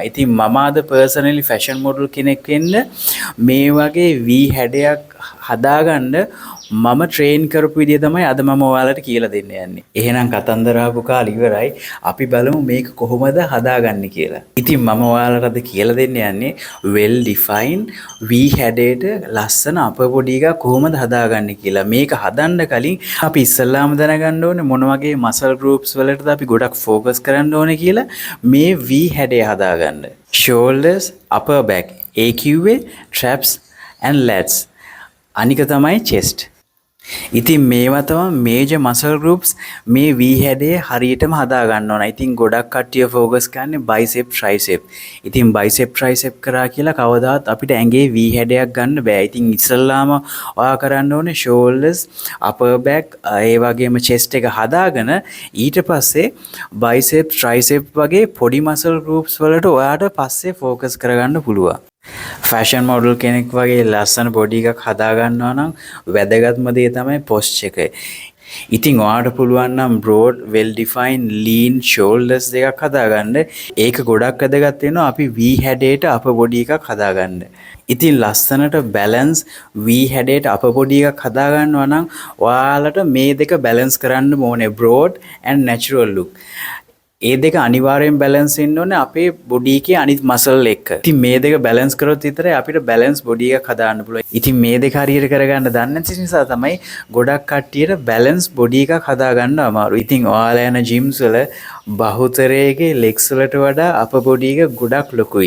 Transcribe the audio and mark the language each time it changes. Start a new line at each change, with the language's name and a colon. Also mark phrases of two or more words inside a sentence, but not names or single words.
Sinhala: ඉතින් මම අද පර්සනලි
English: fashion model
Sinhala: කෙනෙක් වෙන්න මේ වගේ V හැඩයක් හදාගන්න මම ට්‍රේන් කරපු විදිය තමයි අද මම ඔයාලට කියලා දෙන්න යන්නේ. එහෙනම් කතන්දර ආපු කාලේ ඉවරයි. අපි බලමු මේක කොහොමද හදාගන්නේ කියලා. ඉතින් මම ඔයාලට අද කියලා දෙන්න යන්නේ
English: well defined
Sinhala: V හැඩයට ලස්සන
English: upper body
Sinhala: එකක් කොහොමද හදාගන්නේ කියලා. මේක හදන්න කලින් අපි ඉස්සල්ලාම දැනගන්න ඕනේ මොන වගේ
English: muscle groups
Sinhala: වලටද අපි ගොඩක් ફોකස් කරන්න ඕනේ කියලා මේ V හැඩය හදාගන්න.
English: shoulders, upper back, AQA, traps and lats.
Sinhala: අනික තමයි chest. ඉතින් මේවා තමයි
English: major muscle groups
Sinhala: මේ V හැඩය හරියටම හදා ගන්න ඕන. ඉතින් ගොඩක් කට්ටිය ફોකස් කරන්නේ
English: bicep tricep.
Sinhala: ඉතින්
English: bicep tricep
Sinhala: කරා කියලා කවදාවත් අපිට ඇඟේ V හැඩයක් ගන්න බෑ. ඉතින් ඉස්සල්ලාම ඔයා කරන්න ඕනේ
English: shoulders, upper back,
Sinhala: ඒ වගේම chest එක හදාගෙන ඊට පස්සේ
English: bicep tricep
Sinhala: වගේ පොඩි
English: muscle groups
Sinhala: වලට ඔයාට පස්සේ ફોකස් කරගන්න පුළුවන්.
English: fashion model
Sinhala: කෙනෙක් වගේ ලස්සන බොඩි එකක් හදාගන්නවා නම් වැදගත්ම දේ තමයි පොස්චර් එක. ඉතින් ඔයාලට පුළුවන් නම්
English: broad, well defined, lean shoulders
Sinhala: දෙකක් හදාගන්න. ඒක ගොඩක් වැදගත් වෙනවා අපි V හැඩයට
English: upper body
Sinhala: එකක් හදාගන්න. ඉතින් ලස්සනට balance V හැඩයට
English: upper body
Sinhala: එකක් හදාගන්නවා නම් ඔයාලට මේ දෙක balance කරන්න ඕනේ,
English: broad and natural look.
Sinhala: ඒ දෙක අනිවාර්යෙන් බැලන්ස් වෙන්න ඕනේ අපේ බොඩි එකේ අනිත් මසල් එක්ක. ඉතින් මේ දෙක බැලන්ස් කරොත් විතරයි අපිට
English: balance body
Sinhala: එකක් හදාන්න පුළුවන්. ඉතින් මේ දෙක හරියට කරගන්න දන්නේ නැති නිසා තමයි ගොඩක් කට්ටියට
English: balance body
Sinhala: එකක් හදාගන්න අමාරුයි. ඉතින් ඔයාලා යන ජිම්ස් වල බහුතරයේ ලෙග්ස් වලට වඩා
English: upper body
Sinhala: එක ගොඩක් ලොකුයි.